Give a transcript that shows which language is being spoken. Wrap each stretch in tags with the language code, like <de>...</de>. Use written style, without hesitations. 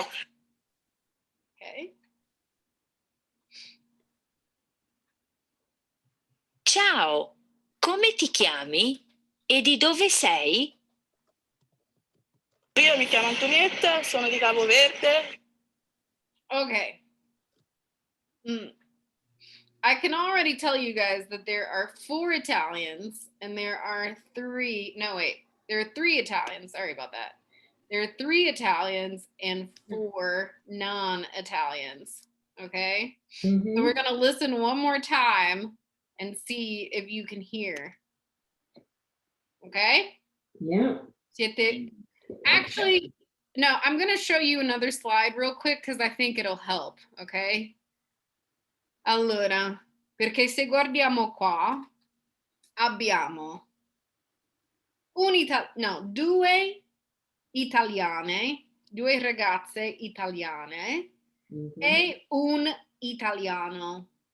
<en>Ok.</en> <it>Ciao, come ti chiami e di dove sei? Io mi chiamo Antonietta, sono di Cabo Verde.</it> <en>Okay. I can already tell you guys that there are 4 Italians and there are 3. No, wait. There are 3 Italians. Sorry about that. There are 3 Italians and 4 non-Italians. Okay. So we're going to listen one more time and see if you can hear. Okay. Yeah.</en> <it>Siete...</it> <en>Actually, no, I'm going to show you another slide real quick because I think it'll help. Okay.</en> <it>Allora, perché se guardiamo qua, abbiamo 2 italiane, 2 ragazze italiane e un italiano.</it>